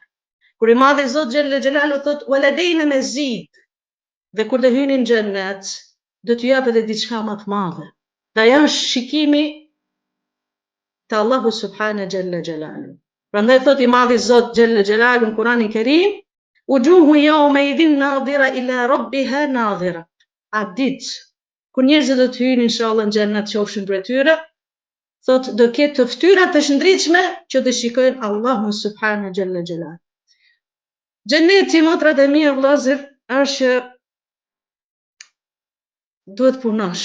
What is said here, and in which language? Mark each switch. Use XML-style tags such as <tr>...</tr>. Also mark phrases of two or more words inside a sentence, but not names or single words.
<sq>Kur i madhi Zot</sq> <ar>جل جلاله</ar> <sq>thot</sq> <ar>ولدينا مزيد,</ar> <sq>dhe kur të hyni në xhenet do t'ju jap edhe diçka më të madhe. Dhe ajo është shikimi te Allahu</sq> <ar>سبحانه جل جلاله.</ar> <sq>Prandaj thot i madhi Zot</sq> <ar>جل جلاله</ar> <sq>në Kur'anin Kerim:</sq> <ar>"وجوه يومئذ ناضرة إلى ربها ناظرة."</ar> <sq>A ditë kur njerëzit do të hyjnë inshallah në xhenet, qofshin prej tyre, thot do ketë të fytyra të shndritshme që do shikojnë Allahun</sq> <ar>سبحانه جل جلاله.</ar> <sq>Xheneti, motrat e mia, vëllezër, është që duhet punosh.</sq>